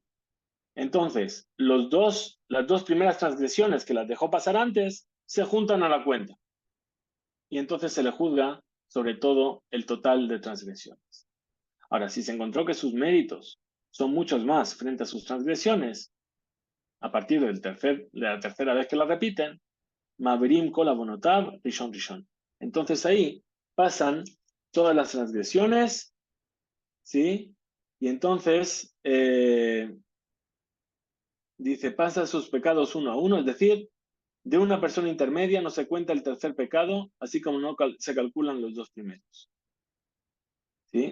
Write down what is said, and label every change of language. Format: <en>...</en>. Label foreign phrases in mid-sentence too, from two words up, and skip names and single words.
<es>Entonces, las dos primeras transgresiones que las dejó pasar antes se juntan a la cuenta. Y entonces se le juzga sobre todo el total de transgresiones. Ahora, si se encontró que sus méritos son muchos más frente a sus transgresiones, a partir de la tercera vez que la repiten,</es> <he>מעבירים כל עוונותיו ראשון ראשון.</he> <es>Entonces ahí pasan todas las transgresiones, ¿sí? Y entonces dice, pasa sus pecados uno a uno, es decir, de una persona intermedia no se cuenta el tercer pecado, así como no se calculan los dos primeros, ¿sí?</es>